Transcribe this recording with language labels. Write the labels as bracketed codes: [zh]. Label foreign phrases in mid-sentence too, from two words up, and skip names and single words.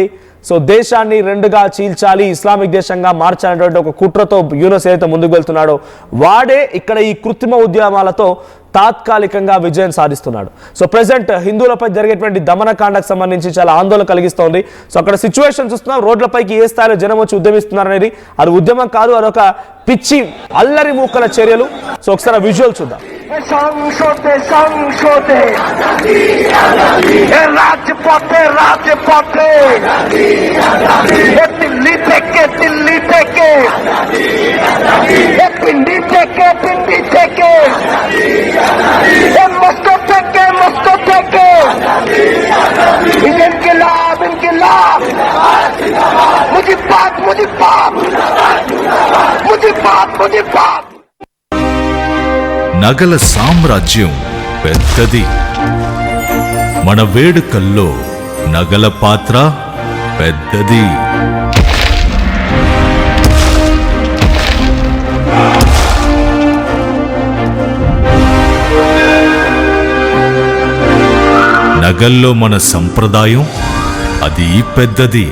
[te] సో దేశాన్ని రెండుగా చీల్చాలి, ఇస్లామిక్ దేశంగా మార్చాలనేటువంటి ఒక కుట్రతో యూనస్ ఏదైతే ముందుకు వెళ్తున్నాడో వాడే ఇక్కడ ఈ కృత్రిమ ఉద్యమాలతో తాత్కాలికంగా విజయం సాధిస్తున్నాడు. సో ప్రెసెంట్ హిందువులపై జరిగేటువంటి దమనకాండకు సంబంధించి చాలా ఆందోళన కలిగిస్తోంది. సో అక్కడ సిచ్యువేషన్ చూస్తున్నాం, రోడ్లపైకి ఏ స్థాయిలో జనం వచ్చి ఉద్యమిస్తున్నారు అనేది. అది ఉద్యమం కాదు, అదొక పిచ్చి అల్లరి మూకల చర్యలు. సో ఒకసారి విజువల్ చూద్దాం. [bn] সংসদে দিল্লি থেকে পিন্ডি থেকে মস্কো থেকে ইনকিলাব মুজিবাদ. [te] నగల సామ్రాజ్యం పెద్దది. మన వేడుకల్లో నగల పాత్ర పెద్దది. నగల్లో మన సంప్రదాయం అది పెద్దది.